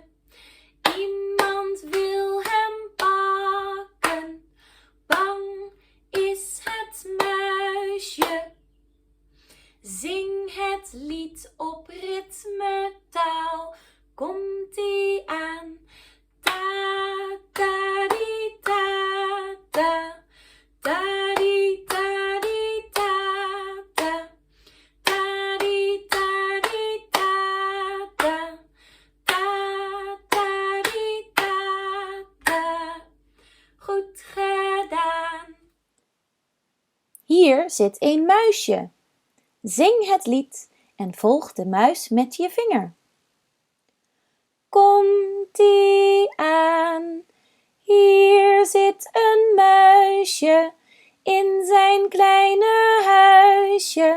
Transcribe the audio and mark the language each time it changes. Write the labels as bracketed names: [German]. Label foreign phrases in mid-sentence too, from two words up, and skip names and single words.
[Dutch] Iemand wil hem pakken, bang is het muisje. Zing het lied op ritmetaal, komt-ie aan. Ta ta di ta ta, ta di ta di ta ta, ta di ta di ta ta, ta ta di ta ta. Goed gedaan. Hier zit een muisje. Zing het lied en volg de muis met je vinger. Komt-ie aan, hier zit een muisje in zijn kleine huisje.